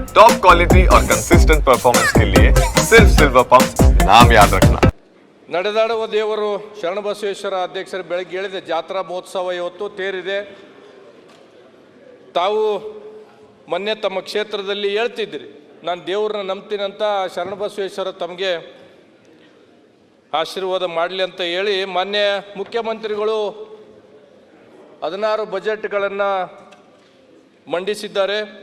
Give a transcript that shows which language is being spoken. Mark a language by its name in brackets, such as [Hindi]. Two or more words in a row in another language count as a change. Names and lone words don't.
[English] top quality [Hindi] और [English] consistent performance [Hindi] के लिए सिर्फ सिल्वर पंप नाम याद रखना। [Kannada] ನಡೆದಾಡುವ ದೇವರು ಶರಣಬಸವೇಶ್ವರ ಅಧ್ಯಕ್ಷರು ಬೆಳಗ್ಗೆ ಹೇಳಿದೆ ಜಾತ್ರಾ ಮಹೋತ್ಸವ ಇವತ್ತು ತೇರಿದೆ. ತಾವು ಮೊನ್ನೆ ತಮ್ಮ ಕ್ಷೇತ್ರದಲ್ಲಿ ಹೇಳ್ತಿದ್ರಿ ನಾನು ದೇವ್ರನ್ನ ನಂಬ್ತೀನಂತ, ಶರಣಬಸವೇಶ್ವರ ತಮಗೆ ಆಶೀರ್ವಾದ ಮಾಡಲಿ ಅಂತ ಹೇಳಿ ಮೊನ್ನೆ ಮುಖ್ಯಮಂತ್ರಿಗಳು 16 ಬಜೆಟ್ಗಳನ್ನು ಮಂಡಿಸಿದ್ದಾರೆ.